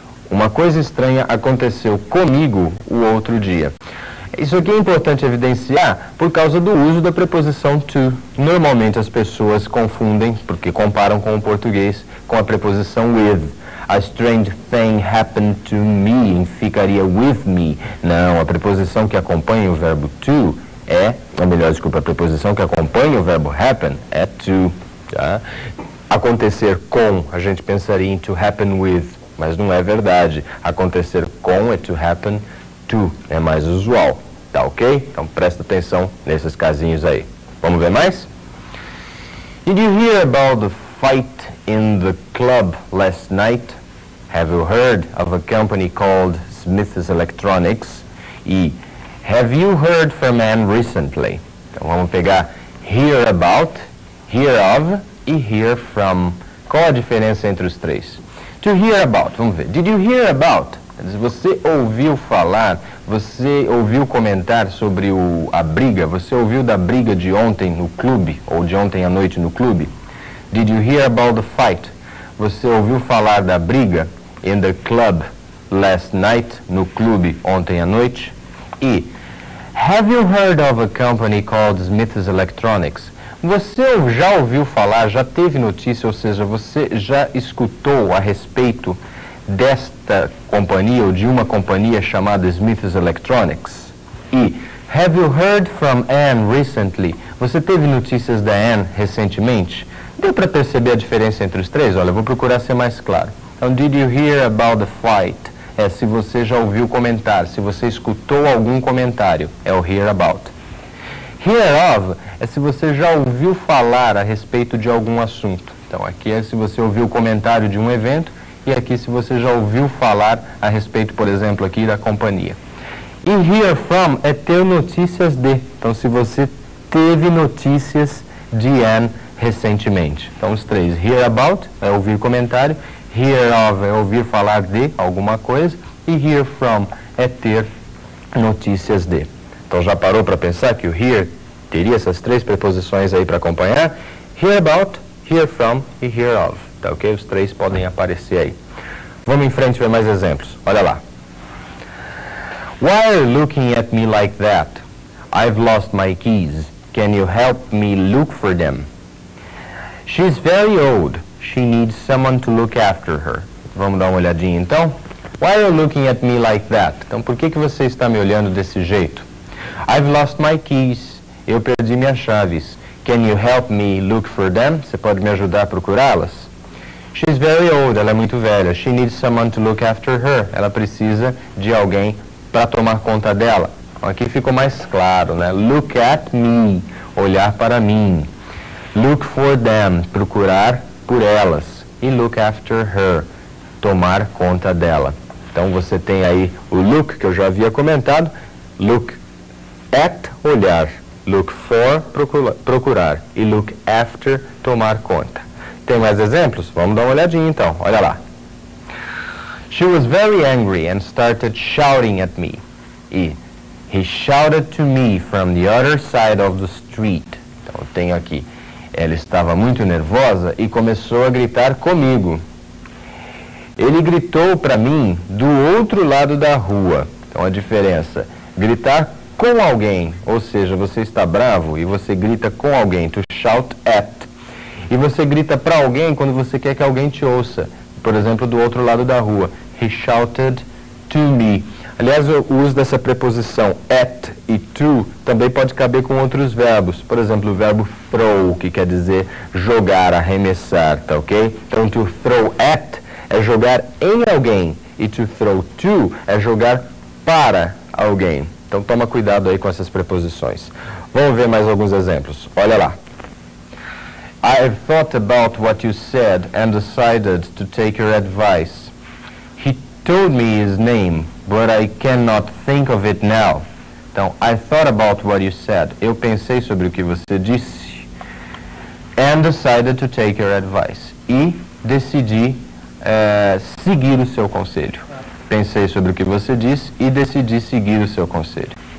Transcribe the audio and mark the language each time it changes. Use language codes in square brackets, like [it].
[pt] Uma coisa estranha aconteceu comigo o outro dia. Isso aqui é importante evidenciar por causa do uso da preposição to. Normalmente as pessoas confundem, porque comparam com o português, com a preposição with. [en] A strange thing happened to me, ficaria with me. [pt] Não, a preposição que acompanha o verbo to a preposição que acompanha o verbo happen é to. Tá? Acontecer com, a gente pensaria em to happen with, mas não é verdade. Acontecer com é to happen to, é mais usual. Tá ok? Então presta atenção nesses casinhos aí. Vamos ver mais? [en] Did you hear about the fight in the club last night? Have you heard of a company called Smith's Electronics? [pt] E [en] have you heard from man recently? [pt] Então vamos pegar hear about, hear of e hear from. Qual a diferença entre os três? To hear about, vamos ver. Did you hear about? Você ouviu falar, você ouviu comentar sobre a briga, você ouviu da briga de ontem no clube, ou de ontem à noite no clube? [en] Did you hear about the fight? [pt] Você ouviu falar da briga [en] in the club last night, [pt] no clube ontem à noite? E [en] have you heard of a company called Smith's Electronics? [pt] Você já ouviu falar, já teve notícia, ou seja, você já escutou a respeito desta companhia ou de uma companhia chamada Smiths Electronics? [en] E have you heard from Anne recently? [pt] Você teve notícias da Anne recentemente? Deu para perceber a diferença entre os três? Olha, eu vou procurar ser mais claro. [en] Então, did you hear about the flight? [pt] É se você já ouviu comentar, se você escutou algum comentário, é o hear about. Hear of é se você já ouviu falar a respeito de algum assunto. Então, aqui é se você ouviu o comentário de um evento, e aqui se você já ouviu falar a respeito, por exemplo, aqui da companhia. E hear from é ter notícias de. Então, se você teve notícias de Anne recentemente. Então, os três. Hear about é ouvir comentário, hear of é ouvir falar de alguma coisa, e hear from é ter notícias de. Então, já parou para pensar que o hear teria essas três preposições aí para acompanhar? [en] Hear about, hear from e hear of. [pt] Tá ok? Os três podem aparecer aí. Vamos em frente ver mais exemplos. Olha lá. [en] Why are you looking at me like that? I've lost my keys. Can you help me look for them? She's very old. She needs someone to look after her. [pt] Vamos dar uma olhadinha então? [en] Why are you looking at me like that? [pt] Então, por que você está me olhando desse jeito? [en] I've lost my keys. [pt] Eu perdi minhas chaves. [en] Can you help me look for them? [pt] Você pode me ajudar a procurá-las? [en] She's very old. [pt] Ela é muito velha. [en] She needs someone to look after her. [pt] Ela precisa de alguém para tomar conta dela. Então, aqui ficou mais claro, né? [en] Look at me. [pt] Olhar para mim. [en] Look for them. [pt] Procurar por elas. E look after her. Tomar conta dela. Então, você tem aí o look, que eu já havia comentado. Look at, olhar. Look for, procurar. E look after, tomar conta. Tem mais exemplos? Vamos dar uma olhadinha então. Olha lá. [en] She was very angry and started shouting at me. E he shouted to me from the other side of the street. [pt] Então, eu tenho aqui. Ela estava muito nervosa e começou a gritar comigo. Ele gritou para mim do outro lado da rua. Então, a diferença. Gritar com alguém, ou seja, você está bravo e você grita com alguém, to shout at. E você grita para alguém quando você quer que alguém te ouça. Por exemplo, do outro lado da rua. [en] He shouted to me. [pt] Aliás, o uso dessa preposição at e to também pode caber com outros verbos. Por exemplo, o verbo throw, que quer dizer jogar, arremessar, tá ok? Então, to throw at é jogar em alguém. E to throw to é jogar para alguém. Então, toma cuidado aí com essas preposições. Vamos ver mais alguns exemplos. Olha lá. [en] I've thought about what you said and decided to take your advice. He told me his name, but I cannot think of it now. Então, I thought about what you said. [pt] Eu pensei sobre o que você disse. [en] And decided to take your advice. [pt] E decidi seguir o seu conselho. Pensei sobre o que você disse e decidi seguir o seu conselho.